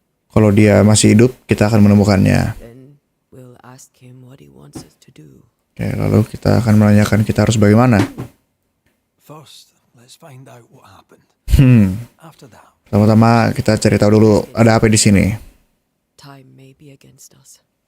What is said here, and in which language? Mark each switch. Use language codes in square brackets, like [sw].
[id] Kalau dia masih hidup, kita akan menemukannya. [en] then we'll ask him what he wants us to do. [id] Oke, lalu kita akan menanyakan kita harus bagaimana. [en] First, let's find out what happened. After that, [id] Pertama-tama kita cari tahu dulu ada apa di sini. [en] Time may be against us.